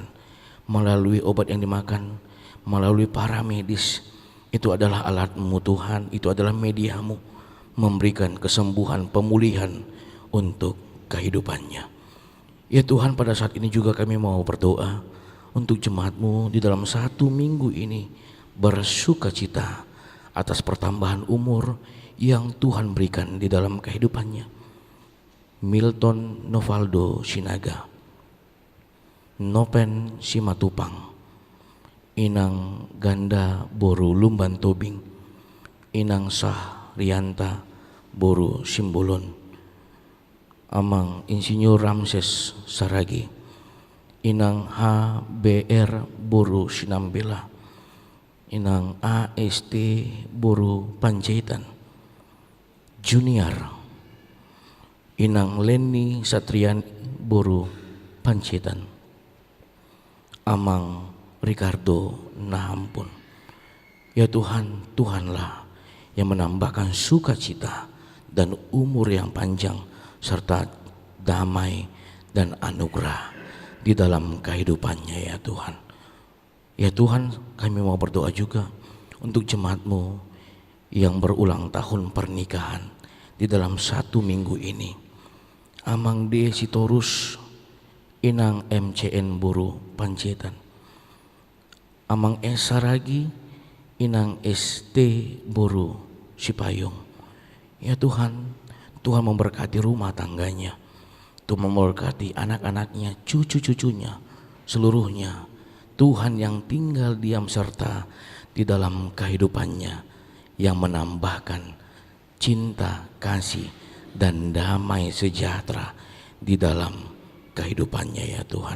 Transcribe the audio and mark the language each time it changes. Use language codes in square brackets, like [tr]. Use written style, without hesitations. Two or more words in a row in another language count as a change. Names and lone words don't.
[id] Melalui obat yang dimakan, melalui para medis, itu adalah alat-Mu Tuhan, itu adalah media-Mu, memberikan kesembuhan, pemulihan untuk kehidupannya. Ya Tuhan, pada saat ini juga kami mau berdoa untuk jemaat-Mu di dalam 1 minggu ini, bersuka cita atas pertambahan umur yang Tuhan berikan di dalam kehidupannya. Milton Novaldo Sinaga, Nopen Simatupang, Inang Ganda Boru Lumban Tobing, Inang Sah Rianta Boru Simbolon, Amang Insinyur Ramses Saragi, Inang HBR Boru Sinambela, Inang AST Boru Panjaitan, Junior, Inang Leni Satrian Boru Panjaitan, Amang Ricardo nah ampun. Ya Tuhan, Tuhanlah yang menambahkan sukacita dan umur yang panjang serta damai dan anugerah di dalam kehidupannya ya Tuhan. Ya Tuhan, kami mau berdoa juga untuk jemaat-Mu yang berulang tahun pernikahan di dalam 1 minggu ini. Amang D. Sitorus, Inang MCN Buru Pancetan, Amang S. Saragi, Inang ST Buru Sipayung. Ya Tuhan, Tuhan memberkati rumah tangganya, Tuhan memberkati anak-anaknya, cucu-cucunya, seluruhnya. Tuhan yang tinggal diam serta di dalam kehidupannya, yang menambahkan cinta, kasih, dan damai sejahtera di dalam kehidupannya ya Tuhan.